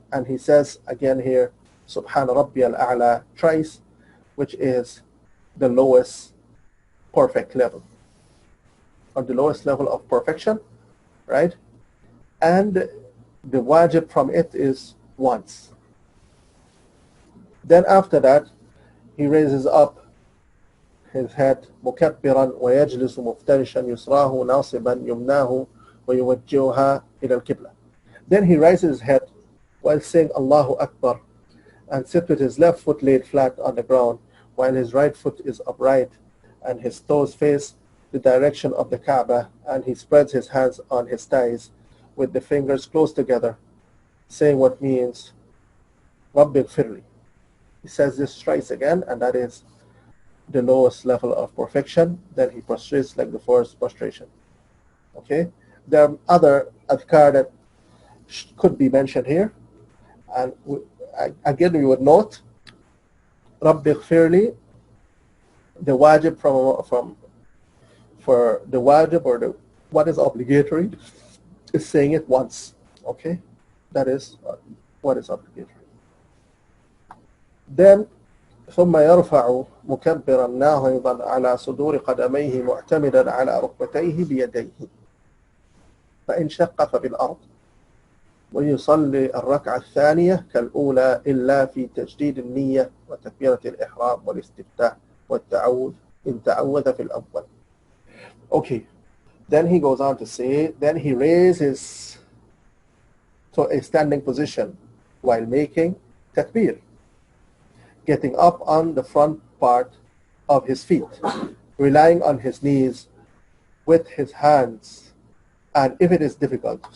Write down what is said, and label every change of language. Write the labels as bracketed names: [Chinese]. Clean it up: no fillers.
[English] And he says again here, [Arabic] Subhan Rabbi al-A'la [English] thrice, which is the lowest perfect level, or the lowest level of perfection, right? And the wajib from it is once. Then after that, he raises up his head [Arabic] مكبرا ويجلس مفترشا يسراه ناصبا يمناه ويوجهها إلى القبلة. [English] Then he raises his head while saying Allahu Akbar and sits with his left foot laid flat on the ground while his right foot is upright and his toes face the direction of the Kaaba, and he spreads his hands on his thighs with the fingers close together, saying what means Rabbi Firli. He says this thrice again, and that is the lowest level of perfection. Then he prostrates like the first prostration. Okay? There are other adhkar that could be mentioned here, and again we would note Rabbi Firli, the wajib for the wajib, or what is obligatory, is saying it once. Okay? That is what is obligatory. [Arabic] Then ثم يرفع مكبرا ناهضا على صدور قدميه معتمدا على ركبتيه بيديه فإن شق فبالأرض ويصلي الركعة الثانية كالأولى إلا في تجديد النية وتكبيرة الإحرام والاستفتاح والتعوذ إن تعوذ في الأول. [English] Okay, then he goes on to say, then he raises to a standing position while making takbir, getting up on the front part of his feet, relying on his knees with his hands, and if it is difficult.